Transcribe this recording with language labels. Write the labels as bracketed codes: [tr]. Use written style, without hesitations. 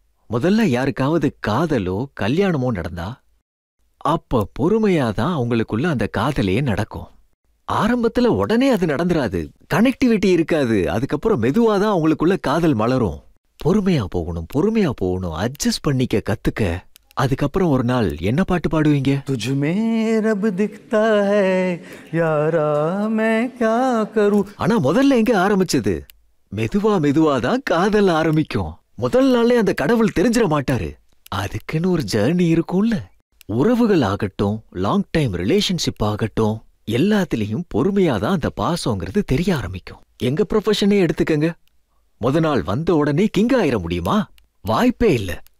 [ta] முதல்ல யாருக்காவது காதலோ கல்யாணமோ நடந்தா அப்ப பொறுமையாதான் அவங்களுக்குள்ள அந்த காதலையே நடக்கும். ஆரம்பத்துல உடனே அது நடந்துராது, கனெக்டிவிட்டி இருக்காது. அதுக்கப்புறம் மெதுவாதான் அவங்களுக்குள்ள காதல் மலரும். பொறுமையா போகணும், அட்ஜஸ்ட் பண்ணிக்க கத்துக்க. அதுக்கப்புறம் ஒரு நாள் என்ன பாட்டு பாடுவீங்க? [hi] तुझमें रब दिखता है यारा मैं क्या करूं. [ta] ஆனா முதல்ல எங்க ஆரம்பிச்சது? மெதுவாதான் காதல் ஆரம்பிக்கும். முதல் நாளே அந்த கடவுள் தெரிஞ்சிட மாட்டாரு. அதுக்குன்னு ஒரு ஜர்னி இருக்கும்ல. உறவுகள் ஆகட்டும், லாங் டைம் ரிலேஷன்ஷிப் ஆகட்டும், எல்லாத்திலையும் பொறுமையாதான் அந்த பாசங்கிறது தெரிய ஆரம்பிக்கும். எங்க ப்ரொஃபஷனே எடுத்துக்கங்க. முத நாள் வந்த உடனே கிங் ஆயிர முடியுமா? வாய்ப்பே இல்ல.